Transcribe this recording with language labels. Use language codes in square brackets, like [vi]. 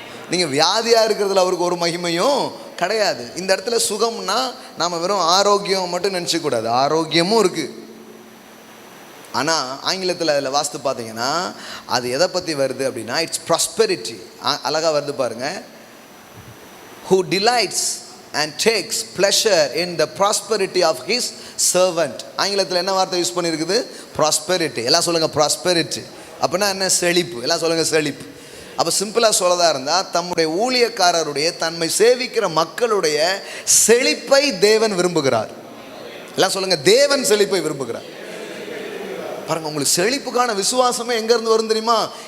[ta] நீங்கள் வியாதியாக இருக்கிறதுல அவருக்கு ஒரு மகிமையும் கிடையாது. இந்த இடத்துல சுகம்னா நாம் வெறும் ஆரோக்கியம் மட்டும் நினச்சிக்கூடாது, ஆரோக்கியமும் இருக்குது. ஆனால் ஆங்கிலத்தில் அதில் வாஸ்து பார்த்தீங்கன்னா அது எதை பற்றி வருது அப்படின்னா, [en] It's prosperity. [ta] அழகாக வருது பாருங்கள். [en] who delights and takes pleasure in the prosperity of his servant. [ta] ஆங்கிலத்தில் என்ன வார்த்தை யூஸ் பண்ணியிருக்குது? ப்ராஸ்பெரிட்டி. எல்லாம் சொல்லுங்கள், ப்ராஸ்பெரிட்டி. அப்படின்னா என்ன? செழிப்பு. எல்லாம் சொல்லுங்கள், செழிப்பு. அப்போ சிம்பிளாக சொல்லதாக இருந்தால், தம்முடைய ஊழியக்காரருடைய, தன்மை சேவிக்கிற மக்களுடைய செழிப்பை தேவன் விரும்புகிறார். எல்லாம் சொல்லுங்கள், தேவன் செழிப்பை விரும்புகிறார். பாருங்க, உங்களுக்கு செழிப்புக்கான விசுவாசமே எங்கேருந்து வரும் தெரியுமா?